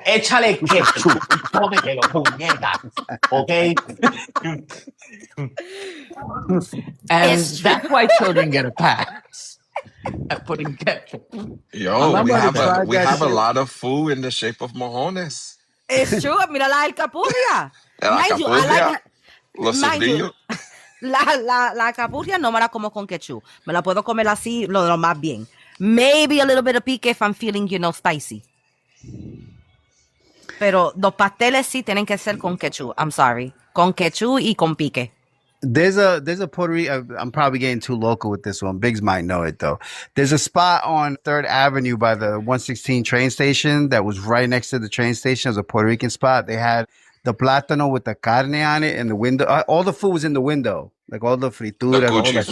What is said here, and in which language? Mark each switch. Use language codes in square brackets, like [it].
[es] Échale ketchup y cómetelo, puñeta. [en] Okay? And that's why children get a pass at putting ketchup. Yo, we have a lot of food in the shape of mojones. It's true. [es] Mira la alcapurria. La [en] Mind you, I [es] capurria, [en] like [es] los [en] mind you, [es] sudillos. la capurria no me la como con ketchup. Me la puedo comer así lo más bien. [en] Maybe a little bit of pique if I'm feeling, spicy. [es] Pero los pasteles sí tienen que ser con ketchup. [en] I'm sorry. [es] Con ketchup y con pique. [en] There's a Puerto Rican. I'm probably getting too local with this one. Biggs might know it though. There's a spot on 3rd Avenue by the 116 train station that was right next to the train station. It was a Puerto Rican spot. They had the plátano with the carne on it in the window. All the food was in the window, like all the frituras.